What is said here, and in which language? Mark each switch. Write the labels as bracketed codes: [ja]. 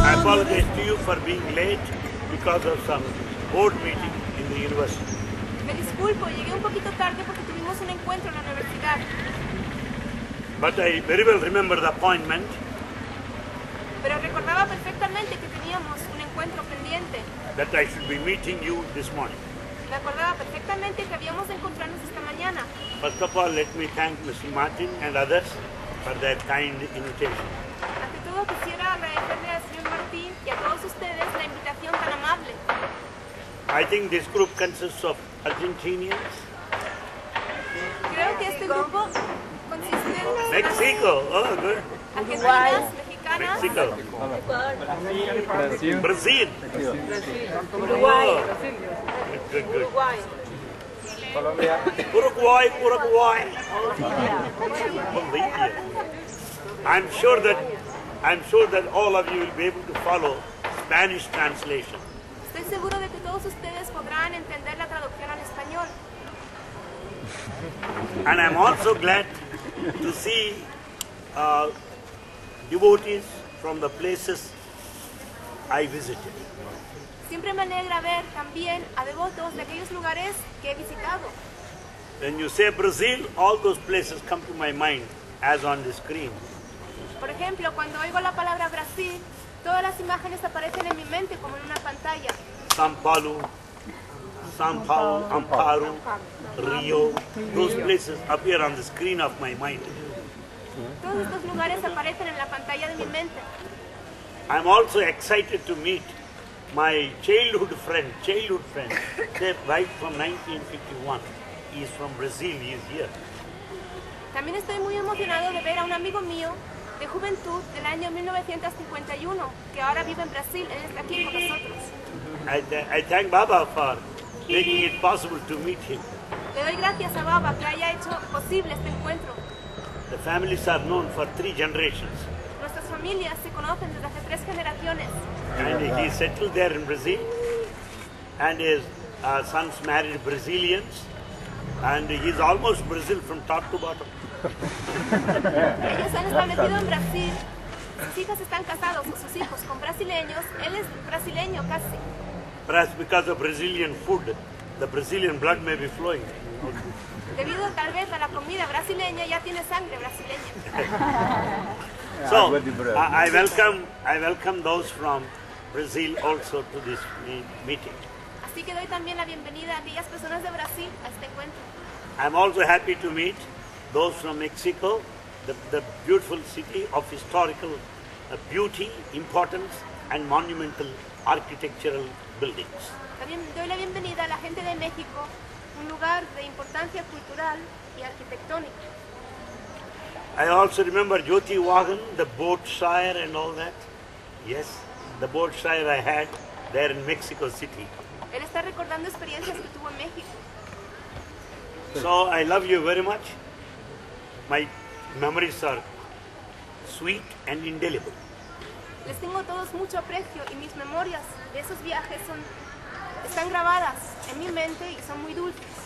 [en] I apologize to you for being late because of some board meeting in the university. [es] Me disculpo, llegué un poquito tarde porque tuvimos un encuentro en la universidad. [en] But I very well remember the appointment. [es] Pero recordaba perfectamente que teníamos un encuentro pendiente. [en] That I should be meeting you this morning. [es] Me acordaba perfectamente que habíamos de encontrarnos esta mañana. [en] First of all, let me thank Mr. Martin and others for their kind invitation. [es] Ante todo quisiera agradecerle al señor Martín y a todos ustedes la invitación tan amable. [en] I think this group consists of Argentinians. [es] Creo que este grupo consiste en [en] Mexico, oh good. [es] argentinas, mexicanas, [en] Mexico. Brazil. Uruguay, Oh, good, good. Uruguay, Uruguay. Bolivia. I'm sure that all of you will be able to follow Spanish translation. [es] Estoy seguro de que todos ustedes podrán entender la traducción al español. [en] And I'm also glad to see devotees from the places I visited. [es] Siempre me alegra ver también a devotos de aquellos lugares que he visitado. [en] When you say Brazil, all those places come to my mind as on the screen. [es] Por ejemplo, cuando oigo la palabra Brasil, todas las imágenes aparecen en mi mente como en una pantalla. [en] São Paulo, Amparo, Rio, those places appear on the screen of my mind. [es] Todos estos lugares aparecen en la pantalla de mi mente. [en] I'm also excited to meet my childhood friend, they're right from 1951. He's from Brazil, he's here. [es] También estoy muy emocionado de ver a un amigo mío de juventud del año 1951, que ahora vive en Brasil. Él está aquí con nosotros. [en] I thank Baba for making it possible to meet him. [es] Le doy gracias a Baba que haya hecho posible este encuentro. [en] The families are known for 3 generations. [es] Nuestras familias se conocen desde hace 3 generaciones. [en] And he settled there in Brazil. And his sons married Brazilians. And he's almost Brazil from top to bottom. [es] Ellos se han establecido en Brasil. Sus hijas están casados, o sus hijos, con brasileños. Él es brasileño casi. [en] Perhaps because of Brazilian food, the Brazilian blood may be flowing. [es] Debido tal vez a la comida brasileña, ya tiene sangre brasileña. [en] So, I welcome those from Brazil also to this meeting. [es] Así que doy también la bienvenida a aquellas personas de Brasil a este encuentro. [en] I'm also happy to meet those from Mexico, the beautiful city of historical beauty, importance, and monumental architectural buildings. [es] También doy la bienvenida a la gente de México, un lugar de importancia cultural y arquitectónica. [en] I also remember Jyoti Wagan, the boat shire and all that. Yes, the boat shire I had there in Mexico City. [es] Él está recordando experiencias que tuvo en México. [en] So I love you very much. My memories are sweet and indelible. [es] Les tengo a todos mucho aprecio y mis memorias de esos viajes están grabadas en mi mente y son muy dulces.